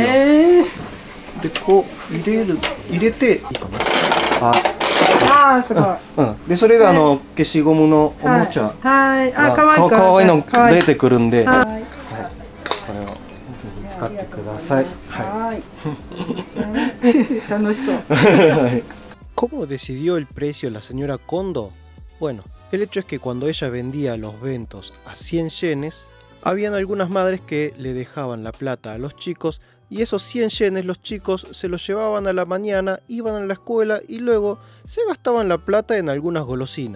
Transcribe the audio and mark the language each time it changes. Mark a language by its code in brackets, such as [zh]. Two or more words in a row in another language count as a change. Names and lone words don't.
[ja] でこう入れていいかな。すごい。でそれで消しゴムのおもちゃがかわいいの出てくるんで、これを使ってください。はい。楽しそう。 [es] ¿Cómo decidió el precio la señora Kondo? Bueno, el hecho es que cuando ella vendía los bentos a 100 yenes, habían algunas madres que le dejaban la plata a los chicos y esos 100 yenes los chicos se los llevaban a la mañana, iban a la escuela y luego se gastaban la plata en algunas golosinas.